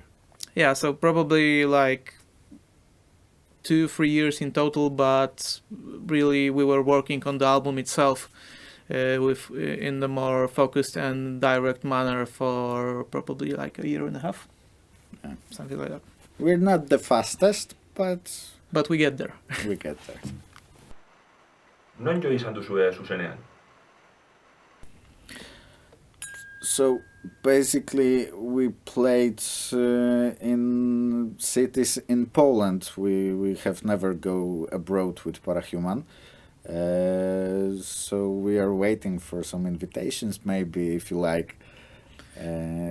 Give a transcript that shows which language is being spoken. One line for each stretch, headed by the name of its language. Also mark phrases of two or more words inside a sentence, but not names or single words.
English: Yeah, so probably like 2-3 years in total, but really we were working on the album itself in the more focused and direct manner for probably like a year and a half. Yeah. Something like that. We're not the fastest, but we get there. we get there.
Basque: Non jo izan duzue zuzenean?
English: So basically, we played in cities in Poland. We have never go abroad with PARAHUMAN. So we are waiting for some invitations, maybe, if you like.